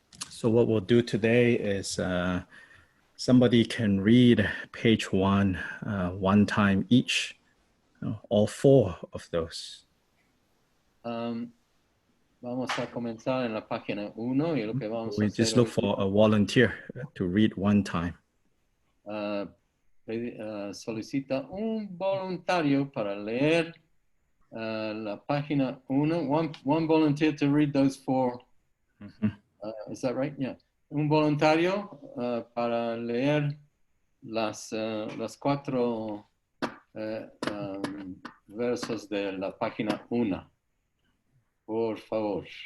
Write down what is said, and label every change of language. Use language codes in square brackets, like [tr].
[en] So what we'll do today is somebody can read page 1 one time each, all 4 of those. [es] Vamos a comenzar en la página 1 y lo que vamos a [en] We [es] hacer [en] just look for a volunteer to read one time. [es] Solicita un voluntario para leer la página 1. [en] One volunteer to read those 4. Is that right? Yeah. [es] Un voluntario para leer las 4 versos de la página 1. Por favor.